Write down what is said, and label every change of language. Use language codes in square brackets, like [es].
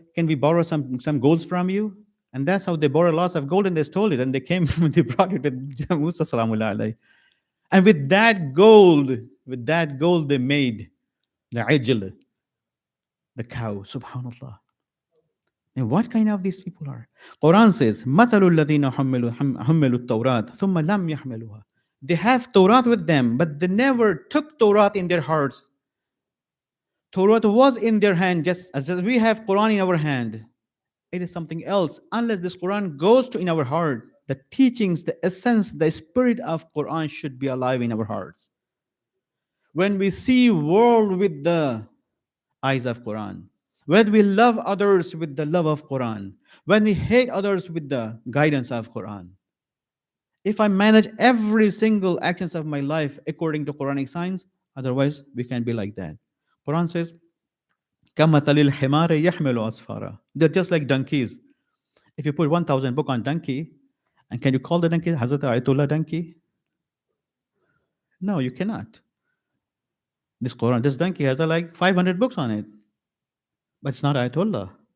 [en] Can we borrow some golds from you? And that's how they borrowed lots of gold and they stole it. And they came, they brought it with Musa salamullah alayhi. And with that gold, they made the ajl, the cow, subhanallah. And what kind of these people are? Quran says, [ar] مَثَلُ الَّذِينَ حُمِّلُوا التَّوْرَاةَ ثُمَّ لَمْ يَحْمِلُوهَا. [en] They have Torah with them, but they never took Torah in their hearts. Torah was in their hand, just as we have Quran in our hand. It is something else. Unless this Quran goes to in our heart, the teachings, the essence, the spirit of Quran should be alive in our hearts. When we see world with the eyes of Quran, when we love others with the love of Quran, when we hate others with the guidance of Quran, if I manage every single actions of my life according to Quranic science, otherwise we can be like that. Quran says, [ar] كَمَثَلِ الْحِمَارِ يَحْمِلُ أَسْفَارًا. [en] They're just like donkeys. If you put 1,000 book on donkey, and can you call the donkey Hazrat Ayatollah donkey? No, you cannot. This donkey has like 500 books on it, but it's not Ayatollah.